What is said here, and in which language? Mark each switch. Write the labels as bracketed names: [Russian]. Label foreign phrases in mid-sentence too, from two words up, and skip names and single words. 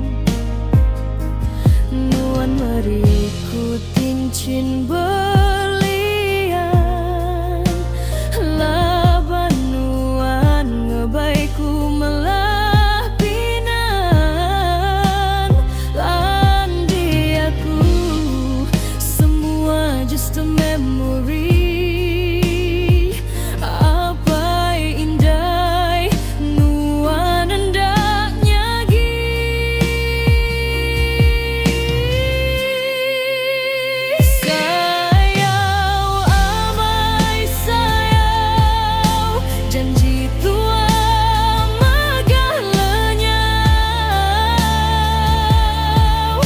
[Iban] Nuan beriku cincin berlian, laban nuan ngebaiku melah pinang. Landi aku semua [English] just a memory. [Iban] Apa indah nuan hendaknya sayau amai sayau, janji tua megah lenyau.